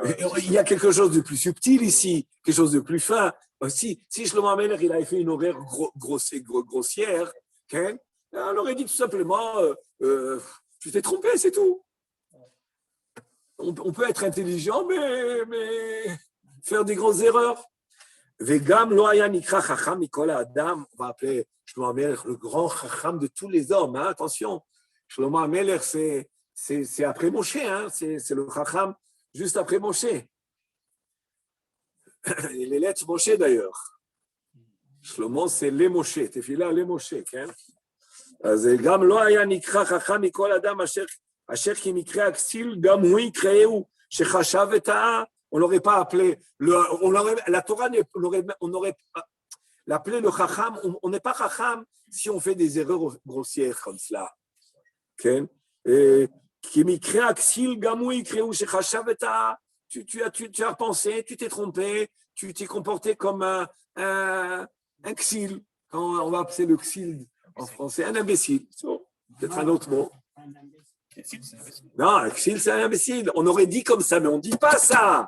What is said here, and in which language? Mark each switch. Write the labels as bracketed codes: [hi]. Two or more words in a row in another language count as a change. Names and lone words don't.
[fr] Il y a quelque chose de plus subtil ici, quelque chose de plus fin. Si Shlomo HaMelech, il avait fait une horaire grossière, on aurait dit tout simplement, tu t'es trompé, c'est tout. On peut être intelligent, mais faire des grosses erreurs. [he] וגם לא היה נקרא חכם מכל אדם. [fr] On va appeler Shlomo HaMelech le grand chacham de tous les hommes. Hein, attention, Shlomo HaMelech, c'est après Moshe, hein, c'est le chacham juste après Moshe. Les lettres Moshe d'ailleurs. Shlomo, c'est les Moshe. Tefila les Moshe. [he] אז גם לא היה נקרא חכם מכל אדם אשר כי מקרה הכסיל גם הוא יקראהו שחשב וטעה. [fr] On n'aurait pas appelé, la Torah, on aurait appelé le chacham, on n'est pas chacham si on fait des erreurs grossières comme cela. [he] כי מקרה הכסיל גם הוא יקראהו שחשב וטעה, [fr] tu as pensé, tu t'es trompé, tu t'es comporté comme un xil. On va appeler le xil en français, un imbécile. Peut-être un autre mot. Non, un xil, c'est un imbécile. On aurait dit comme ça, mais on ne dit pas ça.